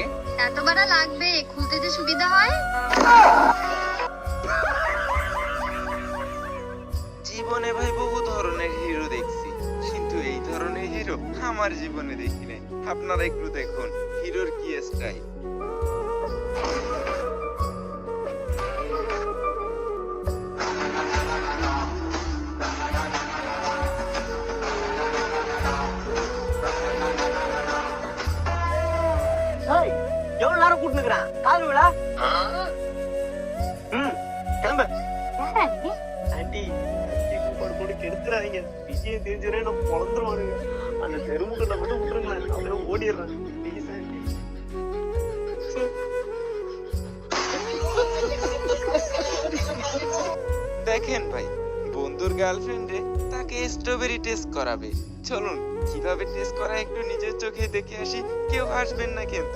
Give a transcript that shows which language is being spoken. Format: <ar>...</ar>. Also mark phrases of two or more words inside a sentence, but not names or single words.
<bn>এত বাড়া লাগবে, খুলতে যে সুবিধা হয়। জীবনে ভাই বহু ধরনের হিরো দেখছি, কিন্তু এই ধরনের হিরো আমার জীবনে দেখি নাই। আপনারা একটু দেখুন হিরোর কি স্টাইল।</bn> <ta>ஏய், எவ்வளவு நேரம் கூட்டு நிக்கிறான்? கால் விழா? கிளம்பு. ஆண்டி, கூப்பாடு போட்டு கெடுத்துறாதீங்க. விஷயம் தெரிஞ்சுனா நான் பொழந்துருவானுங்க. அந்த தெருமுகத்தை மட்டும் விட்டுருங்களேன், அப்படியே ஓடிடுறேன்.</ta> <en>please aunty.</en> <bn>দেখেন ভাই, বন্ধুর গার্লফ্রেন্ডে তাকে স্ট্রবেরি টেস্ট করাবে। চলুন কিভাবে টেস্ট করা একটু নিজের চোখে দেখে আসি, কেউ হাসবেন না কিন্তু।</bn>